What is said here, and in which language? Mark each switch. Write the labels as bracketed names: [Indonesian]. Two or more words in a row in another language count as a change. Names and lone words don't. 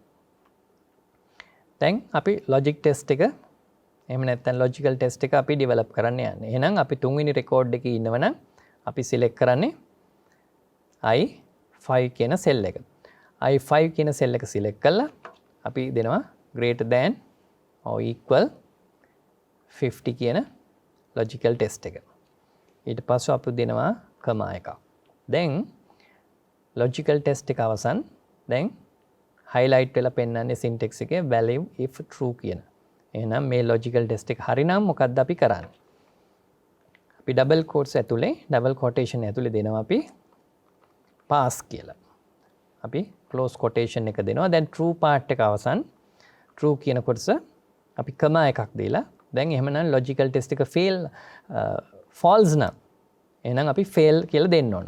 [Sinhala] දැන් අපි [English] logic test [Sinhala] එක එහෙම නැත්නම් [English] logical test [Sinhala] එක අපි develop කරන්න යන්නේ. එහෙනම් අපි තුන්වෙනි record එකේ ඉන්නවනම් අපි select කරන්නේ I5 කියන cell එක. I5 කියන cell එක select කළා අපි දෙනවා [English] greater than or equal 50 [Sinhala] කියන [English] logical test [Sinhala] එක. ඊට පස්සේ අපි දෙනවා comma එකක්. දැන් [English] logical test [Sinhala] එක අවසන්. දැන් highlight වෙලා පෙන්නන්නේ syntax එකේ [English] value if true [Sinhala] කියන. එහෙනම් මේ [English] logical test [Sinhala] එක හරිනම් මොකද්ද අපි කරන්නේ? අපි [English] double quotes [Sinhala] ඇතුලේ [English] double quotation [Sinhala] ඇතුලේ දෙනවා අපි pass කියලා. අපි [English] close quotation [Sinhala] එක දෙනවා. දැන් [English] true part [Sinhala] එක අවසන්. true කියන කොටස අපි comma එකක් දීලා දැන් එහෙමනම් [English] logical test [Sinhala] එක [English] fail false [Sinhala] නම් එහෙනම් අපි fail කියලා දෙන්න ඕන.